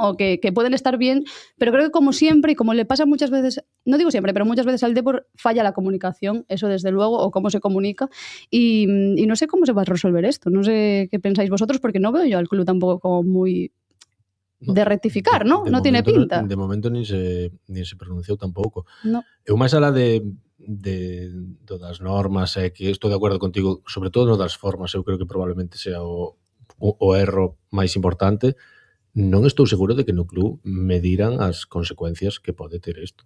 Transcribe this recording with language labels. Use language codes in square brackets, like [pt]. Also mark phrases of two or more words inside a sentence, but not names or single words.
[es] O que pueden estar bien, pero creo que como siempre, y como le pasa muchas veces, no digo siempre, pero muchas veces al Depor falla la comunicación, eso desde luego, o cómo se comunica, y no sé cómo se va a resolver esto, no sé qué pensáis vosotros, porque no veo yo al club tampoco como muy de rectificar, ¿no? No tiene pinta. [gl] De momento nin se pronunciou tampouco. [es] No. [gl] Eu máis alá de das normas, que estou de acordo contigo, sobre todo no das formas, eu creo que probablemente sea o erro máis importante, non estou seguro de que no club mediran as consecuencias que pode ter isto.